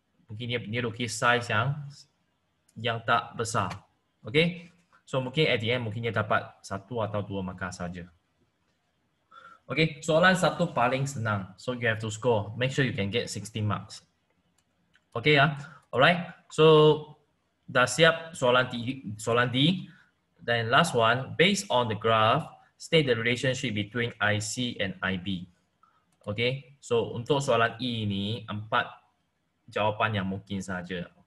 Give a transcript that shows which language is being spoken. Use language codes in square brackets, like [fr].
[ms] Mungkin dia lukis size yang tak besar. Okay. So mungkin [en] at the end [ms] mungkin dia dapat 1 atau 2 markah saja. [en] Okay, [ms] soalan satu paling senang. [en] So you have to score. Make sure you can get 16 marks. Okay ya. Alright. [ms] So dah siap soalan D. [en] Then last one, based on the graph, state the relationship between IC and IB. Okay. [ms] So untuk soalan E ini 4 jawapan yang mungkin saja.